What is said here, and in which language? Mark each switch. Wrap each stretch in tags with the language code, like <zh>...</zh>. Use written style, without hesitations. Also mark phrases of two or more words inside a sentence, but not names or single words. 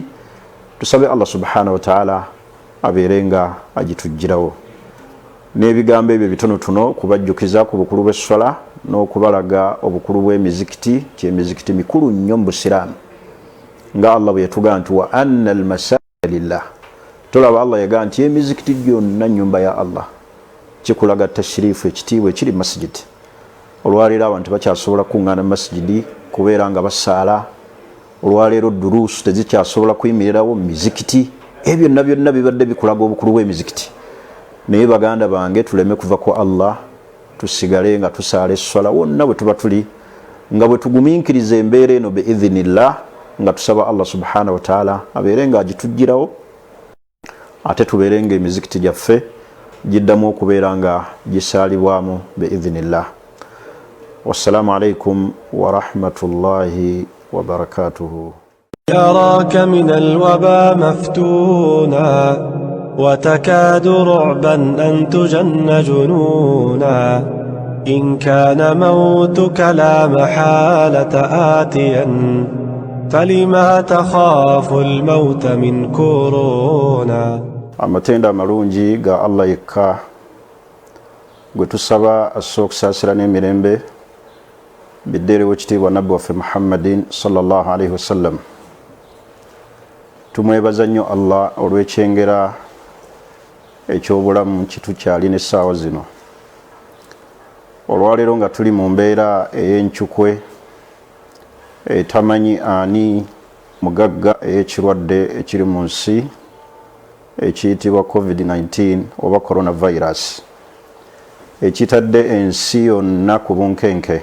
<lg>Tusabe</lg> <ar>الله سبحانه وتعالى</ar> <lg>abeere nga agituggirawo. N'ebigambo ebyo bitonotono kubajjukiza ku bukulu bw'esswala n'okubalaga obukulu bw'emizikiti, kyemizikiti mikulu nnyo mu busiraamu. Nga Allah bwe yatugaa nti</lg> <ar>وأن المساجد لله.</ar> <lg>Tolaba Allah yagaa nti emizikiti gyonna nnyumba ya Allah. Kikulaga tashirifu, ekitiibwa ekiri mu masijidi. Olwaleero abantu bakyasobola kuŋŋaana mu masijidi kubeera nga basaala. Olwaleero duruusu tezikyasobola kuyimirirawo mu mizikiti. ebyo byonna bibadde bikulaga obukulu bw'emizikiti. Naye baganda bange tuleme kuva ku Allah, tusigale nga tusaala esswala wonna bwe tuba tuli, nga bwe tugumiikiriza embeera eno biidhinillah, nga tusaba</lg> <ar>الله سبحانه وتعالى</ar> <lg>abeere nga agitujjirawo, ate tubeere nga emizikiti gyaffe giddamu okubeera nga gisaalibwamu biidhinillah.</lg> <ar>والسلام عليكم ورحمة الله وبركاته. يراك من الوبا مفتونا وتكاد رعبا أن تجن جنونا إن كان موتك لا محالة آتيا فلما تخاف الموت من كورونا.</ar> <lg>Amatenda amalungi ga Allah yekka gwe tusaba asookusaasira n'emirembe biddeerewo ekitiibwa nabbi waffe Muhammadin</lg> <ar>صلى الله عليه وسلم.</ar> <lg>Tumwebaza nnyo Allah olw'ekyengera eky'obulamu kitukyali n'essaawa zino. Olwaleero nga tuli mu mbeera ey'enkyukwe etamanyi ani mugagga ey'ekirwadde ekiri mu nsi ekiyitibwa COVID-19 oba coronavirus, ekitadde ensi yonna ku bunkenke.</lg>